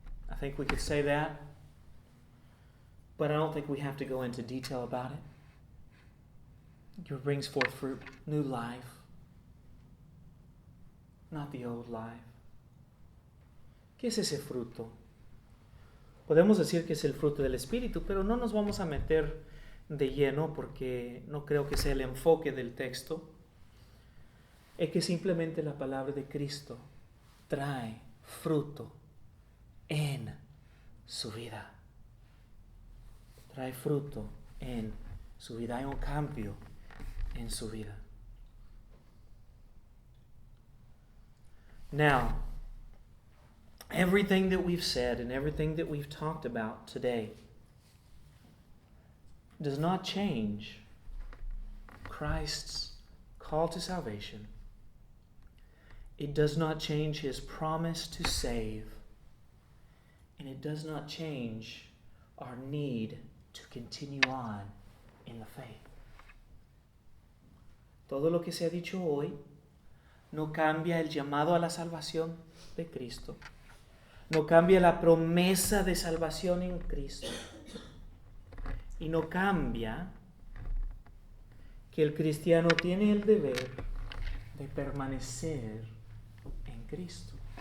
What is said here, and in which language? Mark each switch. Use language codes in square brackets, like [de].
[en] I think we could say that, but I don't think we have to go into detail about it. It brings forth fruit, new life, not the old life. [es] ¿Qué es ese fruto? Podemos decir que es el fruto del Espíritu, pero no nos vamos a meter de lleno porque no creo que sea el enfoque del texto. Es que simplemente la palabra de Cristo trae fruto en su vida. Trae fruto en su vida. Hay un cambio en su vida. [en] Now, everything that we've said and everything that we've talked about today does not change Christ's call to salvation. It does not change His promise to save. And it does not change our need to continue on in the faith. [es] Todo lo que se ha dicho hoy no cambia el llamado a la salvación de Cristo. No cambia la promesa de salvación en Cristo. Y no cambia que el cristiano tiene el deber de permanecer en Cristo.